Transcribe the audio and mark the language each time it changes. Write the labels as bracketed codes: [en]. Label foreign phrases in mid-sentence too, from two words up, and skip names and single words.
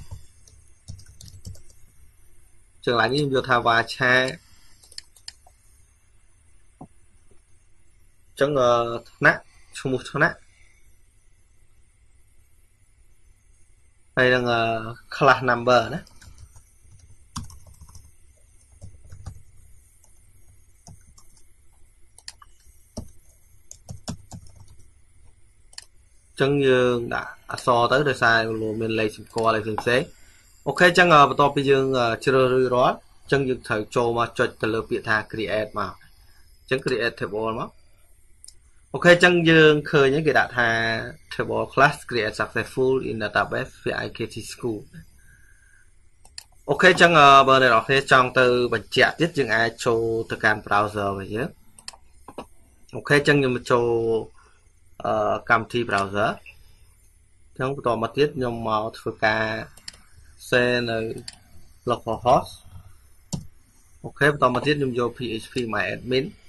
[km] ចឹងកន្លែងនេះខ្ញុំយកថា varcharចឹងថ្នាក់ឈ្មោះថ្នាក់ហើយនឹង [en] class number [km] ណាចឹង យើងដាក់អក្សរទៅដោយសារមានលេខសម្គាល់អីផ្សេងៗអូខេចឹងបន្ទាប់ពីយើងជ្រើសរើសរាល់ចឹងយើងត្រូវ ចូលមកចុចទៅលើពាក្យថា create មកចឹង [en] create table [km] មកអូខេអញ្ចឹងយើងឃើញគេ ដាក់ថា [en] table class create successful in database via IKT school [km] អូខេអញ្ចឹងបើអ្នកនរគ្នាចង់ទៅបញ្ជាក់ទៀតយើងអាចចូលទៅកាន់ browser របស់យើងអូខេអញ្ចឹងខ្ញុំចូលកម្មវិធី browser អញ្ចឹងបន្តមកទៀតខ្ញុំមកធ្វើការ share នៅ localhost អូខេបន្តមកទៀតខ្ញុំយក [en] php myadmin